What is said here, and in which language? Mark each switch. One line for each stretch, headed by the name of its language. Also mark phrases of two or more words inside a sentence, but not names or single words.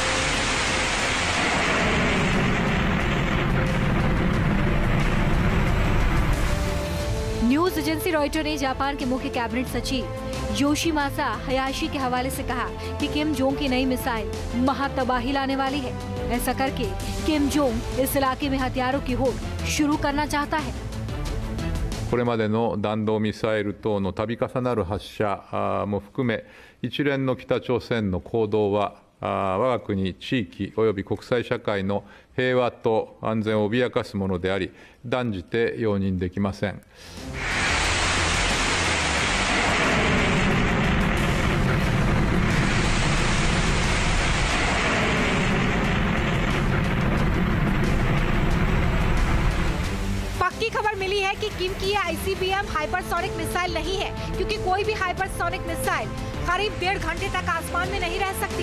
English: news agency
Hindi: रॉयटर ने जापान के मुख्य कैबिनेट सचिव योशिमासा हयाशी के हवाले से कहा कि किम जोंग की नई मिसाइल महातबाही लाने वाली है। ऐसा करके किम जोंग इस इलाके में हथियारों की होड़ शुरू करना चाहता है।
Japanese: これまでの弾道ミサイル等の度重なる発射も含め、一連の北朝鮮の行動は我が国地域および国際社会の平和と安全を脅かすものであり、断じて容認できません。
Hindi: पक्की खबर मिली है कि किम की
English: ICBM hypersonic missile
Hindi: नहीं है, क्योंकि कोई भी
English: hypersonic missile
Hindi: करीब 1.5 घंटे तक आसमान में नहीं रह सकती।